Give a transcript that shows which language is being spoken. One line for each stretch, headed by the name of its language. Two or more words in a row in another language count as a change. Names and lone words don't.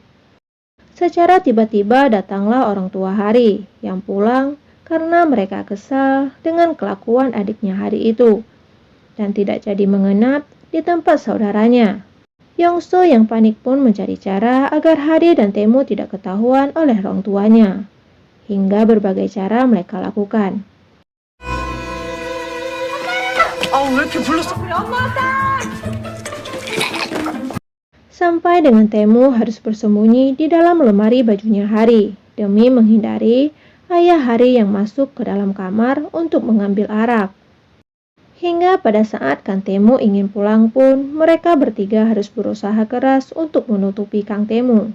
Indonesian: Secara tiba-tiba datanglah orang tua Hari yang pulang karena mereka kesal dengan kelakuan adiknya Hari itu dan tidak jadi menginap di tempat saudaranya. Yong-soo yang panik pun mencari cara agar Hari dan Taemu tidak ketahuan oleh orang tuanya. Hingga berbagai cara mereka lakukan.
Korean: 왜 이렇게 불렀어? 우리 엄마 왔다!
Indonesian: Sampai dengan Taemu harus bersembunyi di dalam lemari bajunya Hari demi menghindari ayah Hari yang masuk ke dalam kamar untuk mengambil arak. Hingga pada saat Kang Taemu ingin pulang pun, mereka bertiga harus berusaha keras untuk menutupi Kang Taemu.